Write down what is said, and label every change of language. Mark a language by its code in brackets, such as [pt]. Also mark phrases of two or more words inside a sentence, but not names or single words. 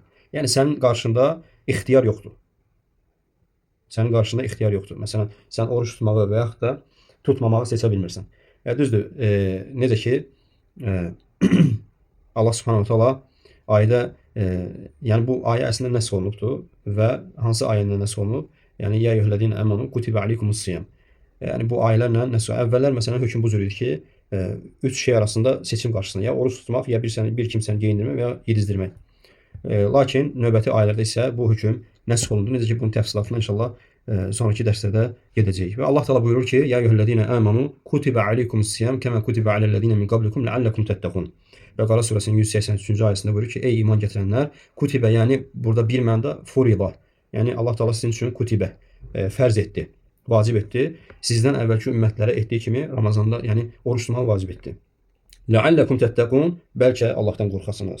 [az] Yəni sənin qarşında ixtiyar yoxdur. Sənin qarşında ixtiyar yoxdur. Məsələn, sən oruç tutmağı və yaxud da tutmamağı seçə bilmirsən. Düzdür, necə ki, Allah [ar] سبحانه تعالى [az] ayədə, yəni bu ayə əslində nəsx olunubdur və hansı ayəndə nəsx olunub? [ar] Yəni يا أيها الذين آمنوا كتب عليكم الصيام. [az] Yəni bu ayələrlə nəsx. Əvvəllər məsələn hökm bu cür idi ki, üç şey arasında seçim qarşısında ya oruç tutmaq, ya bir kimsəni geyindirmək və ya yedizdirmək. Lakin növbəti ayələrdə isə bu hökm nəsx olundu. Necə ki, bunun təfsilatına inşallah sonraki dərslərdə gedəcəyik. Və Allah Teala buyurur ki: [ar] "يا أيها الذين آمنوا كتب عليكم الصيام كما كتب على الذين من قبلكم لعلكم تتقون." [az] Bəqara surəsinin 183-cü ayəsində buyurur ki: "Ey iman gətirənlər, kutibə, yəni burada bir mənada furida, yəni Allah Teala sizin üçün kutibə fərz etdi, vacib etdi. Sizdən əvvəlki ümmətlərə etdiyi kimi Ramazanda, yəni oruç tutmağı vacib etdi. [ar] لعلكم تتقون, [az] bəlkə Allahdan qorxasınız."